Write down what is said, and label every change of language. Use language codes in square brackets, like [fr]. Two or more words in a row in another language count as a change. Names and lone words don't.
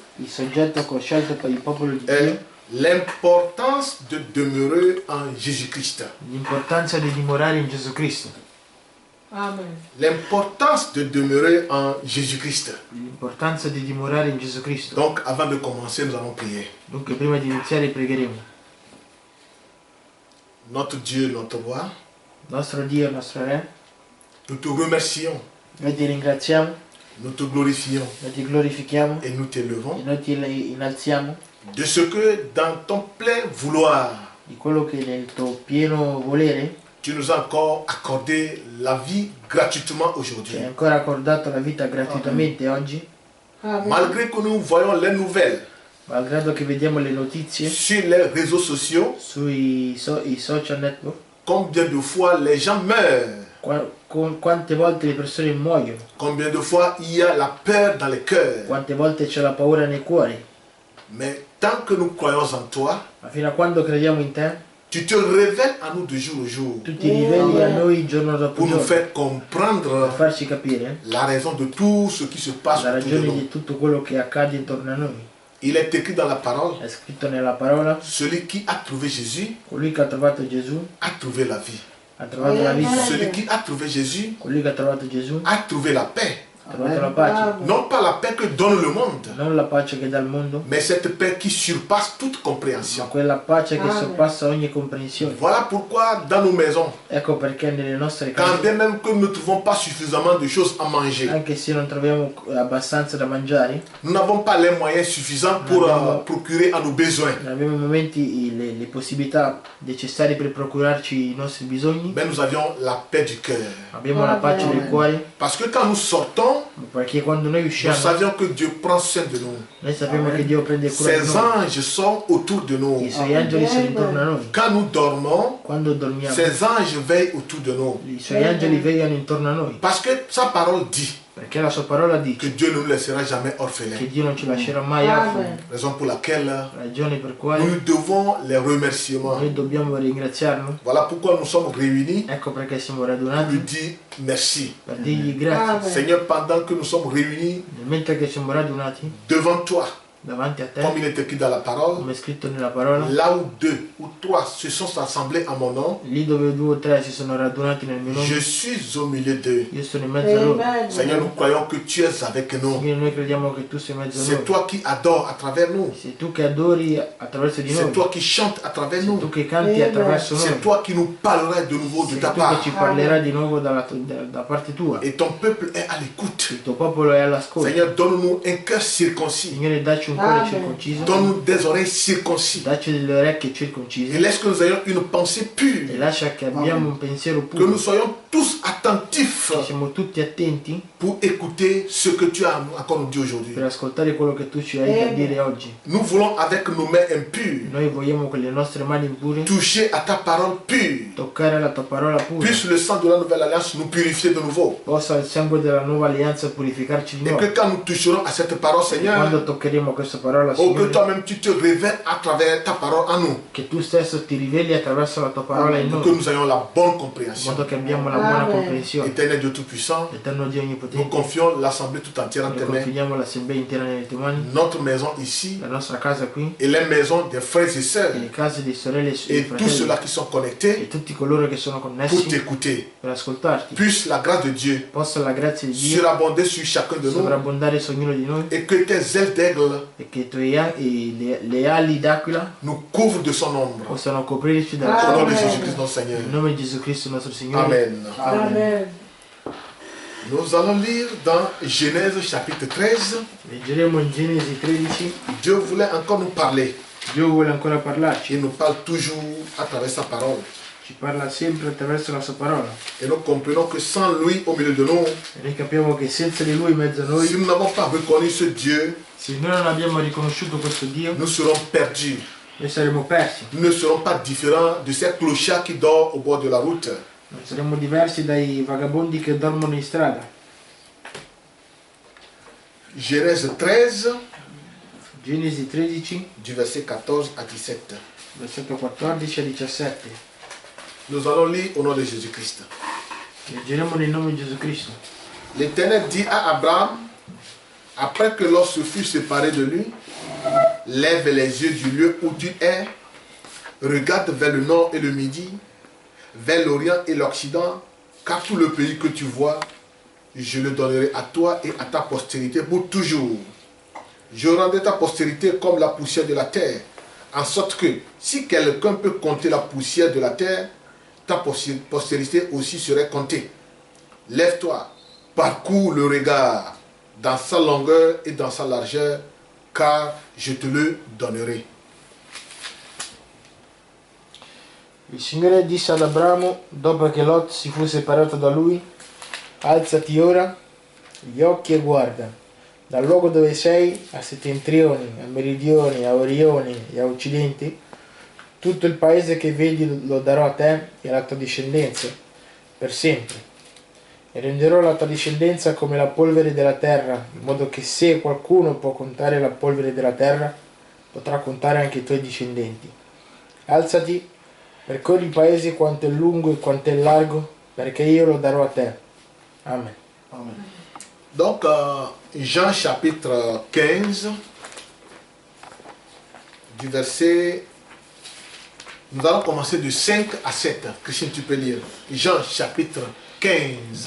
[it] il soggetto che ho scelto per il popolo di [fr] est [it] Dio, [fr] l'importance de demeurer en Jésus-Christ. [it] l'importanza di dimorare in Gesù Cristo, Amen. [fr] L'importance de demeurer en Jésus-Christ. [it] l'importanza di dimorare in Gesù Cristo. [fr] Donc, avant de commencer, nous allons prier. [it] Dunque prima di iniziare pregheremo. [fr] Notre Dieu, notre roi, [it] Nostro Dio, nostro Re, [fr] nous te remercions, [it] noi ti ringraziamo, [fr] nous te glorifions [it] noi ti glorifichiamo [fr] et nous [it] e [fr] t'élevons [it] noi ti innalziamo [fr] de ce que dans ton plein vouloir, [it] di quello che nel tuo pieno volere [fr] tu nous as encore accordé la vie gratuitement [it] ci [fr] aujourd'hui. [it] hai ancora accordato la vita gratuitamente oggi, Amen. [fr] Malgré que nous voyons les nouvelles [it] malgrado che vediamo le notizie [fr] sur les réseaux sociaux, [it] sui i social network, [fr] combien de fois les gens meurent, [it] quante volte le persone muoiono, [fr] combien de fois il y a la peur dans les cœurs. [it] quante volte c'è la paura nei cuori, [fr] Mais tant que nous croyons en toi, [it] ma fino a quando crediamo in te, [fr] tu te révèles à nous de jour en jour [it] tu ti riveli a noi giorno dopo [fr] pour nous [it] giorno [fr] faire [it] per [fr] comprendre [it] farci capire [fr] la raison de tout ce qui se passe [it] la [fr] autour de [it] ragione [fr] nous. [it] di tutto quello che accade intorno a noi. [fr] Il est écrit dans la parole, [it] È scritto nella parola, [fr] celui qui a trouvé Jésus [it] colui che ha trovato Gesù [fr] a trouvé la vie. [it] ha trovato la vita, [fr] Celui qui a trouvé Jésus [it] colui che ha trovato Gesù [fr] a trouvé la paix. [it] ha trovato la pace, Amen. [fr] Non pas la paix que donne le monde, [it] non la pace che dà il mondo, [fr] mais cette paix qui surpasse toute [it] ma [fr] compréhension. [it] quella pace che Amen. sorpassa ogni comprensione. [fr] Voilà pourquoi dans nos maisons, [it] Ecco perché nelle nostre [fr] quand [it] case, [fr] bien même que nous ne trouvons pas suffisamment de choses à manger, [it] anche se non troviamo abbastanza da mangiare, [fr] nous n'avons pas les moyens suffisants pour procurer à nos besoins. [it] non abbiamo i momenti, le possibilità necessarie per procurarci i nostri bisogni, [fr] Mais nous avions la paix du cœur. [it] abbiamo la pace del cuore, [fr] Parce que quand nous sortons, [it] perché quando noi [fr] nous [it] usciamo, [fr] savions que Dieu prend soin de nous. [it] noi sappiamo che Dio prende cura di [fr] Ses [it] noi, [fr] anges sont autour de nous. [it] i suoi angeli sono intorno a noi. [fr] Quand nous dormons, [it] Quando dormiamo, [fr] ses anges veillent autour de nous. [it] i suoi angeli vegliano intorno a noi, [fr] Parce que sa parole dit [it] perché la sua parola [fr] que [it] dice [fr] Dieu ne nous laissera jamais [it] che [fr] orphelins. [it] Dio non ci lascerà mai Amen. orfani, [fr] Raison pour laquelle [it] ragione per [fr] nous [it] quale [fr] lui devons les remerciements. [it] noi dobbiamo ringraziarlo. [fr] Voilà pourquoi nous sommes réunis [it] Ecco perché siamo [fr] pour lui [it] radunati [fr] dire merci. [it] per dirgli grazie. Amen. [fr] Seigneur, pendant que nous sommes réunis [it] Mentre che siamo radunati [fr] devant toi, [it] davanti a te, [fr] comme il est écrit dans la parole, [it] come è scritto nella parola, [fr] là où deux ou trois se sont assemblés à mon nom, [it] lì dove 2 o 3 si sono radunati nel mio [fr] je [it] nome, [fr] suis au milieu d'eux. [it] io sono in mezzo a loro. Amen. [fr] Seigneur, nous croyons que tu es avec nous. [it] Quindi noi crediamo che tu sei in mezzo a [fr] C'est [it] noi. [fr] toi qui adores à travers nous. [it] Sei tu che adori attraverso di [fr] C'est [it] noi. [fr] toi qui chantes à travers [it] Sei [fr] nous. [it] tu che canti Amen. attraverso [fr] C'est [it] noi. [fr] toi qui nous parleras de nouveau de [it] Sei [fr] ta [it] tu che [fr] part. [it] ci parlerai di nuovo da parte tua. [fr] Et ton peuple est à l'écoute. [it] Il tuo popolo è all'ascolto. [fr] Seigneur, donne-nous un cœur circoncis. [it] Signore, dacci un cuore Amen. circonciso, [fr] Donne-nous des oreilles circoncis. [it] dacci delle orecchie [fr] Et [it] circoncise [fr] laisse que nous ayons une pensée [it] e [fr] pure. [it] lascia che abbiamo un pensiero [fr] Que nous [it] puro, [fr] soyons tous attentifs [it] che siamo tutti attenti [fr] pour écouter ce que tu as encore nous dit aujourd'hui. [it] per ascoltare quello che tu ci hai da Amen. dire oggi. [fr] Nous voulons avec nos mains impures [it] Noi vogliamo con le nostre mani impure [fr] toucher à ta parole pure. [it] toccare la tua parola pura. [fr] Puisse le sang de la nouvelle alliance nous purifier de nouveau. [it] Possa il sangue della nuova alleanza purificarci di [fr] Et [it] nuovo. [fr] que quand nous toucherons à cette parole, [it] Quando [fr] Seigneur, [it] toccheremo questa parola, [fr] oh, que [it] Signore, [fr] toi-même tu te révèles à travers ta parole à nous. [it] che tu stesso ti riveli attraverso la tua parola in [fr] Pour que [it] noi, [fr] nous ayons la bonne [it] in [fr] compréhension. [it] modo che abbiamo la buona Amen. comprensione. [fr] Éternel Père Dieu Tout-Puissant, [it] Eterno Dio [fr] nous [it] Onnipotente, [fr] confions l'Assemblée tout entière entre [it] noi [fr] tes mains, [it] confidiamo l'assemblea intera nelle tue mani, [fr] notre maison ici [it] la nostra casa qui, [fr] et les maisons des frères et sœurs [it] e le case di sorelle e [fr] et tous [it] fratelli, [fr] ceux-là qui sont connectés [it] e tutti coloro che sono [fr] pour [it] connessi [fr] t'écouter. [it] per ascoltarti. [fr] Puisse la grâce de Dieu [it] Possa la grazia di Dio [fr] surabonder sur chacun de nous [it] sovrabbondare su ognuno di noi [fr] et que tes ailes d'aigle [it] e che le ali d'aquila [fr] nous couvrent de son ombre. [it] possano coprirci [fr] Au [it] dalla [fr] nom de [it] Amen. [fr] Jésus-Christ notre Seigneur. [it] nel nome di Gesù Cristo nostro Signore. Amen. Amen. [fr] Nous allons lire dans Genèse chapitre 13. [it] Leggeremo in Genesi 13. [fr] Dieu voulait encore nous parler. [it] Dio vuole ancora parlarci, [fr] Il nous parle toujours à travers sa parole. [it] ci parla sempre attraverso la sua parola [fr] Et nous comprenons que sans lui au milieu de nous, [it] e noi capiamo che senza di Lui in mezzo a si noi, [fr] nous n'avons pas reconnu ce Dieu, [it] se noi non abbiamo riconosciuto questo Dio, [fr] nous serons perdus. [it] noi saremo persi, [fr] Nous ne serons pas différents de ces clochards qui dorment au bord de la route. [it] non saremo diversi dai vagabondi che dormono in strada. [fr] Genèse 13, [it] Genesi 13, [fr] du verset 14 à 17. [it] versetto 14 a 17. [fr] Nous allons lire au nom de Jésus-Christ. [it] Leggeremo nel nome di Gesù Cristo. [fr] L'Éternel dit à Abraham, après que l'or se fut séparé de lui, lève les yeux du lieu où tu es, regarde vers le nord et le midi, vers l'orient et l'occident, car tout le pays que tu vois, je le donnerai à toi et à ta postérité pour toujours. Je rendrai ta postérité comme la poussière de la terre, en sorte que si quelqu'un peut compter la poussière de la terre, ta postérité aussi serait comptée. Lève-toi, parcours le regard dans sa longueur et dans sa largeur, car je te le donnerai. [it] Il Signore disse ad Abramo, dopo che Lot si fu separato da lui, alzati ora gli occhi e guarda, dal luogo dove sei a settentrioni, a meridioni, a orioni e a occidenti, tutto il paese che vedi lo darò a te e alla tua discendenza, per sempre. E renderò la tua discendenza come la polvere della terra, in modo che se qualcuno può contare la polvere della terra, potrà contare anche i tuoi discendenti. Alzati, percorri il paese quanto è lungo e quanto è largo, perché io lo darò a te. Amen. Amen. [fr] Donc, Jean chapitre 15, du verset... Nous allons commencer de 5 à 7. Christian, tu peux lire. Jean chapitre 15,